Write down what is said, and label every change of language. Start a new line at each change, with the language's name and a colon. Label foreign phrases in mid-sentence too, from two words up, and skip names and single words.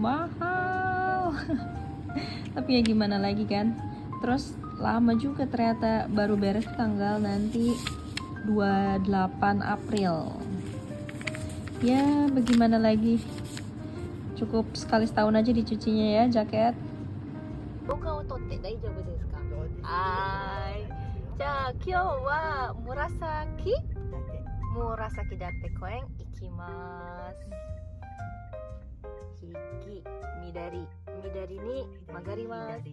Indonesian: Mahal. Tapi ya gimana lagi kan. Terus lama juga ternyata, baru beres tanggal nanti 28 April. Ya, bagaimana lagi? Cukup sekali setahun aja dicucinya ya, jaket.
Japanese: 動画を撮って大丈夫ですか？はい。じゃあ今日は紫だって公園行きます。右、左に曲がります。